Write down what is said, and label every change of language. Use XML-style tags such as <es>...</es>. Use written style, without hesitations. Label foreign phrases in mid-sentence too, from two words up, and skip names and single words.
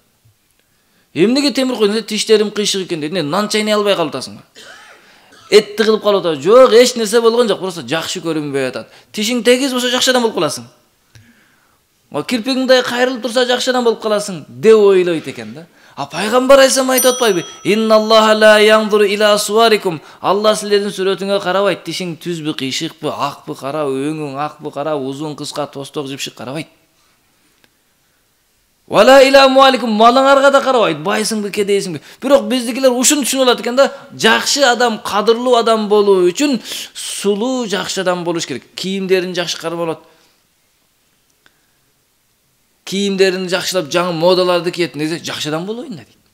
<ky>Эмнеге темир коюп, тиштерим кыйшык экен дейт. Нан чайнай албай калатасың. Этти кылып калып атат. Жок, эч нерсе болгон жок, просто жакшы көрүнбөй атат. Тишиң тегиз болсо жакшы адам болуп каласың. Кирпигиң да кайрылып турса жакшы адам болуп каласың деп ойлойт экен да. Пайгамбар айтсам айтып атпайбы?</ky> <ar>إن الله لا ينظر إلى صوركم.</ar> <ky>Алла силердин сүрөтүңө карабайт. Тишиң түзбү, кыйшыкпы, акпы, кара, өңүң акпы, кара, узун, кыска, тосток, жипшик карабайт.</ky> <ar>ولا إلى أموالكم,</ar> <ky>малыңарга да карабайт, байсыңбы, кедейсиңби. Бирок биздикилер ушуну түшүнүп алат экен да, жакшы адам, кадырлуу адам болуу үчүн сулуу жакшы адам болуш керек. Кийимдерин жакшы карап алат. Кийимдерин жакшылап, жаңы модаларды кийет, неге жакшы адам болоюн дейт.</ky>